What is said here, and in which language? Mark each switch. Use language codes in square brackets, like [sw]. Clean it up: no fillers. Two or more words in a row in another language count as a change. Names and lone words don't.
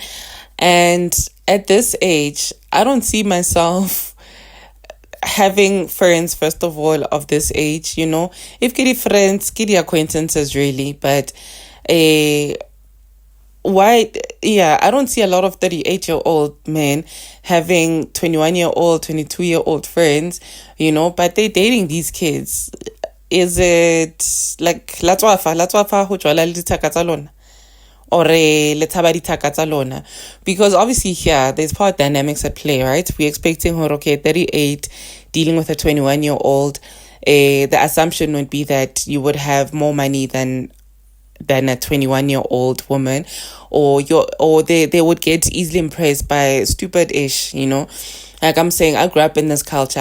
[en] And at this age, I don't see myself having friends, first of all, of this age, If get friends, get acquaintances, really, but why? I don't see a lot of 38-year-old men having 21-year-old, 22-year-old friends, but they're dating these kids. Is it like [st] latswafa ho jwala le dithaka tsa lona, or le tshaba dithaka tsa lona? [en] Because obviously here there's power dynamics at play, right? We're expecting her, 38 dealing with a 21-year-old. The assumption would be that you would have more money than a 21-year-old woman, or they would get easily impressed by stupid-ish, Like I'm saying, I grew up in this culture.